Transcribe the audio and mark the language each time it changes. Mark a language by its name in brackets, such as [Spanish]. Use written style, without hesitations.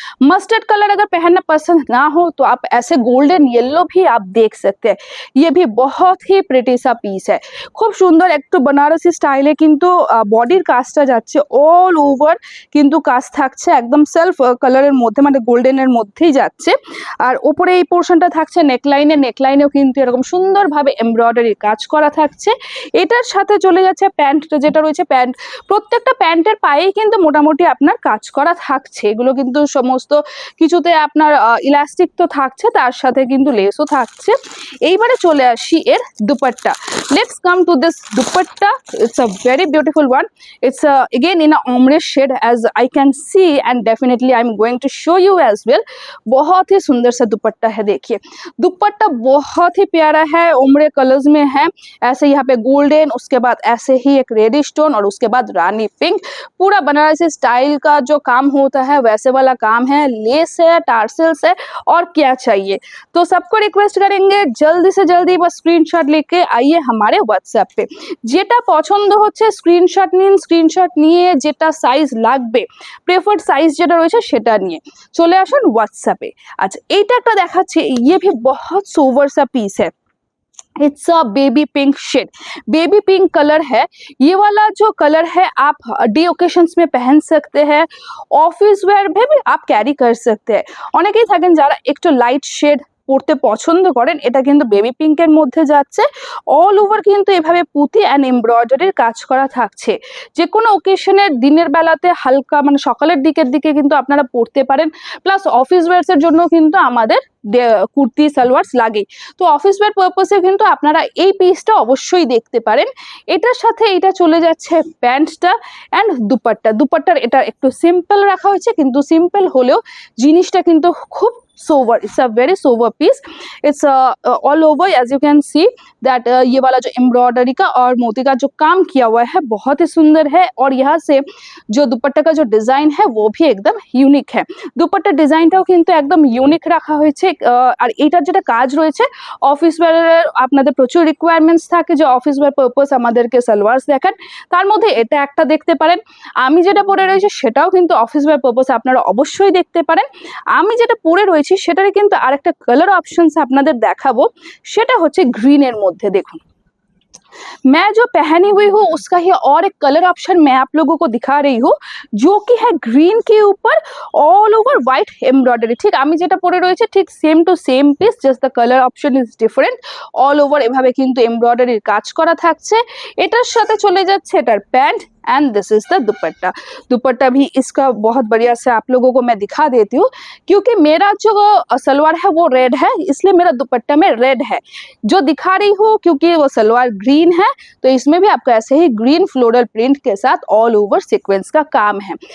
[Hindi] Mustard colour अगर पहनना पसंद ना हो तो आप ऐसे गोल्डन येलो भी आप देख सकते हैं। ये भी बहुत ही प्रिटी सा पिस है, खूब सुंदर एक बनारसी स्टाइल है, [Bangla] किंतु बॉडीर काजटा যাচ্ছে অল ওভার কিন্তু কাজ থাকছে একদম সেলফ কালারের মধ্যে, মানে গোল্ডেনের মধ্যেই যাচ্ছে। আর উপরে এই পোর্শনটা থাকছে নেকলাইনে, নেকলাইনেও কিন্তু এরকম সুন্দরভাবে এমব্রয়ডারি কাজ করা থাকছে। এটার সাথে চলে যাচ্ছে প্যান্টটা যেটা রয়েছে, প্যান্ট প্রত্যেকটা প্যান্টের পায়েই কিন্তু মোটামুটি আপনার কাজ করা থাকছে। এগুলো কিন্তু সমস্ত কিছুতে আপনার ইলাস্টিক তো থাকছে, তার সাথে কিন্তু লেসও থাকছে। এইবারে চলে আসি এর dupatta. [English] Let's come to this dupatta. It's a very beautiful one. It's again in ombre shade as I can see and definitely I am going to show you as well. [Hindi] बहुत ही सुंदर सा दुपट्टा है, देखिए दुपट्टा बहुत ही प्यारा है, ओमरे कलर्स में है, ऐसे यहाँ पे गोल्डन, उसके बाद ऐसे ही एक रेड स्टोन और उसके बाद रानी पिंक, पूरा बनारसी स्टाइल का जो काम होता है वैसे वाला काम है, लेस है, टार्सल्स है, और क्या चाहिए। तो सबको रिक्वेस्ट करेंगे जल्दी से जल्दी बस स्क्रीनशॉट लेके आइए हमारे व्हाट्सएप पे। [Bangla] जेटा पसंद होच्छे स्क्रीनशॉट নিন, স্ক্রিনশট নিয়ে যেটা সাইজ লাগবে, প্রেফার্ড সাইজ যেটা রয়েছে সেটা নিয়ে চলে আসুন হোয়াটসঅ্যাপে। আচ্ছা এইটা একটা দেখাচ্ছি, [Hindi] ये भी बहुत सोवर सा पीस है। [English] it's a baby pink shade, [Hindi] baby pink colour है। ये वाला जो कलर है आप डे ओकेशंस में पहन सकते हैं, ऑफिस वेयर में भी आप कैरी कर सकते हैं। [Bangla] অনেকেই থাকেন যারা একটু লাইট শেড পড়তে পছন্দ করেন, এটা কিন্তু বেবি পিঙ্কের মধ্যে যাচ্ছে। অল ওভার কিন্তু এভাবে পুঁতি অ্যান্ড এমব্রয়ডারির কাজ করা থাকছে। যে কোনো ওকেশনের দিনের বেলাতে হালকা মানে সকালের দিকের দিকে কিন্তু আপনারা পড়তে পারেন, প্লাস অফিস ওয়্যার্সের জন্য কিন্তু আমাদের কুর্তি সালোয়ার লাগে। তো অফিস ওয়্যার পারপাসে কিন্তু আপনারা এই পিসটা অবশ্যই দেখতে পারেন। এটার সাথে এটা চলে যাচ্ছে প্যান্টটা অ্যান্ড দুপাট্টা। দুপাট্টার এটা একটু সিম্পল রাখা হয়েছে, কিন্তু সিম্পল হলেও জিনিসটা কিন্তু খুব sober, [English] It's a very sober piece. It's all over as you can see that [Hindi] ये वाला जो एम्ब्रॉयडरी का और मोती का जो काम किया हुआ है बहुत ही सुंदर है। और यहाँ से जो दुपट्टा का जो डिजाइन है वो भी एकदम यूनिक है। [Bangla] दुपट्टा डिजाइनটাও কিন্তু একদম ইউনিক রাখা হয়েছে। আর এটার যেটা কাজ রয়েছে অফিস ওয়্যারের আপনাদের প্রচুর রিকোয়ারমেন্টস থাকে যে অফিস ওয়্যার পারপাস আমাদেরকে সালোয়ারস দেখান, তার মধ্যে এটা একটা দেখতে পারেন। আমি যেটা পরে রয়েছে সেটাও কিন্তু অফিস ওয়্যার পারপাসে আপনারা অবশ্যই দেখতে পারেন। আমি যেটা পরে রয়েছি সেটারে কিন্তু আরেকটা কালার অপশনস আপনাদের দেখাবো, সেটা হচ্ছে গ্রিনের মধ্যে। [Hindi] দেখুন मैं जो पहनी हुई हूँ उसका ही और एक कलर ऑप्शन मैं आप लोगों को दिखा रही हूँ, जो कि है ग्रीन के ऊपर ऑल ओवर व्हाइट एम्ब्रॉयडरी। [Bangla] ठीक আমি যেটা পরে রয়েছে ঠিক same to same piece, [English] Just the colour option is different. [Bangla] All over এভাবে কিন্তু এমব্রয়ডারির কাজ করা থাকছে। এটার সাথে চলে যাচ্ছে এটার pant [English] And this is the dupatta. [Hindi] दुपट्टा भी इसका बहुत बढ़िया से आप लोगों को मैं दिखा देती हूँ, क्योंकि मेरा जो सलवार है वो रेड है, इसलिए मेरा दुपट्टा में रेड है जो दिखा रही हूँ, क्योंकि वो सलवार ग्रीन है तो इसमें भी आपको ऐसे ही ग्रीन फ्लोरल प्रिंट के साथ ऑल ओवर सीक्वेंस का काम है।